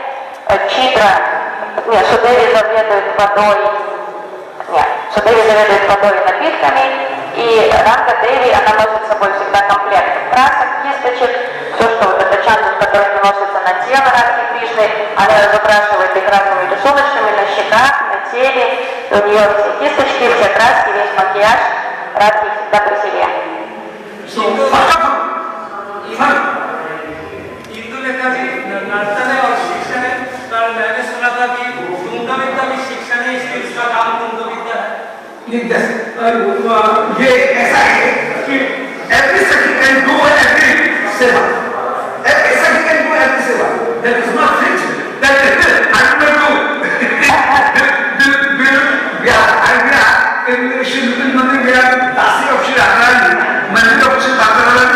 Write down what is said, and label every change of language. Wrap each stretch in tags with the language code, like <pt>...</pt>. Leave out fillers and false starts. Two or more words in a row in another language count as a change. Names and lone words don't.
<ru>Судеви заведует водой и напитками, и Ранга Деви, она носит с собой всегда комплект красок, кисточек, все, что вот это чандан, который наносится на тело Радхи Кришны, она разукрашивает их разными рисуночками на щеках, на теле, у нее все кисточки, все краски, весь макияж, Радхи всегда при себе.</ru> <hi>इंदुलेखा जी नर्तन है और शिक्षण है, पर मैंने सुना था कि कुंभविद्या भी शिक्षण है, इसलिए इसका नाम कुंभविद्या है। ये ऐसा है कि</hi> <en>every second can do every seva. Every second can do every seva. That is not fixed. That is I will do. In Shri Mandir, we are Dasi of Shri Radharani, Mandir of Shri Radharani.</en>